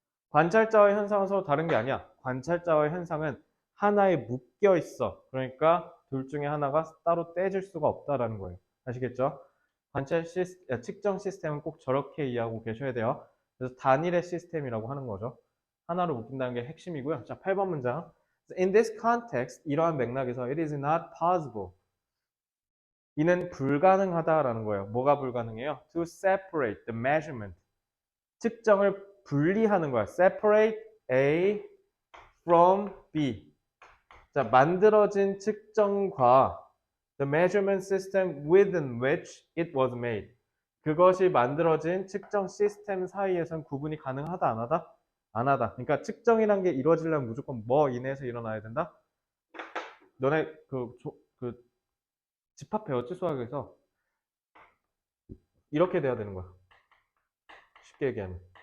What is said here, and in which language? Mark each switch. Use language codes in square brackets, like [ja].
[ko] 관찰자와 현상은 서로 다른 게 아니야. 관찰자와 현상은 하나에 묶여 있어. 그러니까 둘 중에 하나가 따로 떼질 수가 없다라는 거예요. 아시겠죠? 측정 시스템은 꼭 저렇게 이해하고 계셔야 돼요. 그래서 단일의 시스템이라고 하는 거죠. 하나로 묶인다는 게 핵심이고요. 자, 8번 문장. [en] In this context, 이러한 맥락에서 it is not possible. [ko] 이는 불가능하다라는 거예요. 뭐가 불가능해요? To separate the measurement. 측정을 분리하는 거야. [en] Separate A from B. 자, 만들어진 측정과 the measurement system within which it was made. [ko] 그것이 만들어진 측정 시스템 사이에선 구분이 가능하다, 안 하다? 안 하다. 그러니까 측정이란 게 이루어지려면 무조건 뭐 이내에서 일어나야 된다? 너네 그 집합 배웠지? 수학에서. 이렇게 돼야 되는 거야. 쉽게 얘기하면.